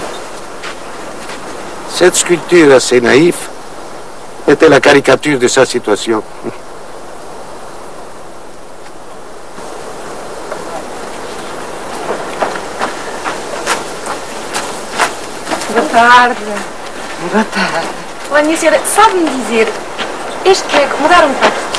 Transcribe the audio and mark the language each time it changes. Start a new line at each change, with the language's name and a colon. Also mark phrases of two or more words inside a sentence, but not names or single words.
French: Cette sculpture assez naïve était la caricature de sa situation.
Portuguese: Boa tarde. Boa tarde. Olha, minha senhora, sabe-me dizer, este treco, mudaram-me para aqui.